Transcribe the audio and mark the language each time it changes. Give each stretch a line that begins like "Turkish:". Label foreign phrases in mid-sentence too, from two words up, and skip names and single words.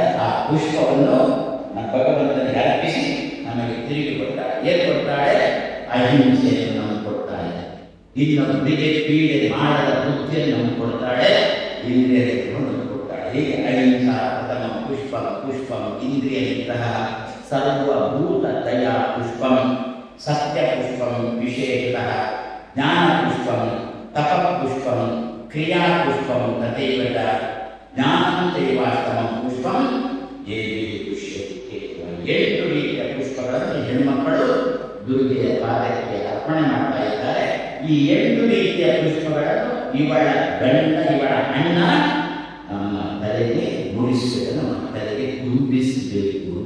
Kannada: ಆ ಪುಷ್ಪವನ್ನು ಭಗವಂತನಿಗೆ ಅರ್ಪಿಸಿ ನಮಗೆ ತಿರುಗಿ ಕೊಡ್ತಾಳೆ. ಏನು ಕೊಡ್ತಾಳೆ? ಅಹಿಂಸೆಯನ್ನು ನಮಗೆ ಕೊಡ್ತಾಳೆ. ಇನ್ನೊಬ್ಬರಿಗೆ ಪೀಡೆ ಮಾಡದ ಬುದ್ಧಿಯನ್ನು ನಮಗೆ ಕೊಡ್ತಾಳೆ. ಇಂದ್ರಿಯ ನಿಗ್ರಹವನ್ನು ಕೊಡ್ತಾಳೆ.
Sanskrit: ಹೀಗೆ ಅಹಿಂಸಾ ಪ್ರಥಮ ಪುಷ್ಪಂ ಪುಷ್ಪಂ ಇಂದ್ರಿಯ ನಿಗ್ರಹ. ಸರ್ವಭೂತ ದಯಾ ಪುಷ್ಪಂ ಸತ್ಯ ಪುಷ್ಪಂ ವಿಶೇಷತಃ. ಜ್ಞಾನ ಪುಷ್ಪಂ ತಪ ಪುಷ್ಪಂ ಕ್ರಿಯಾ ಪುಷ್ಪಂ ತಥೈವ ಚ. ಜ್ಞಾನಂ ಚೈವಾಷ್ಟಮಂ ಪುಷ್ಪಂ ಏವೇ ಪುಷ್ಯತಿ.
Kannada: 8 ರೀತಿಯ ಪುಷ್ಪಗಳನ್ನು ಹೆಣ್ಮಕ್ಕಳು ದುರ್ಗೆಯ ಪಾದಕ್ಕೆ ಅರ್ಪಣೆ ಮಾಡ್ತಾ ಇದ್ದಾರೆ. ಈ 8 ರೀತಿಯ ಪುಷ್ಪಗಳನ್ನು ಇವಳ ಗಂಡ, ಇವಳ ಅಣ್ಣ ನಮ್ಮ ತಲೆಗೆ ಮುಡಿಸಬೇಕು, ನಮ್ಮ ತಲೆಗೆ ತುಂಬಿಸಬೇಕು ಅಂತ.